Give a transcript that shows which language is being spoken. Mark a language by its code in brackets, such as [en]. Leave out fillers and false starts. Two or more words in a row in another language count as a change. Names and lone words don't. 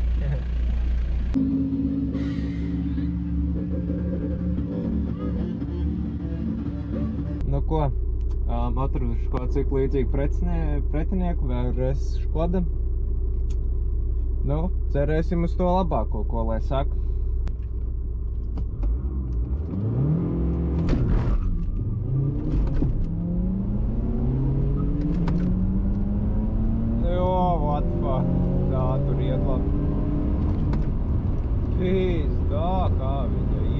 [lv] Nu ko, atraduši kaut cik līdzīgi pretinieku, vēlreiz Škoda. Nu, cerēsim uz to labāko, ko lai saka. [en] What the fuck? [lv] Tā, tur iet labi. Pizdā, kā viņa iet.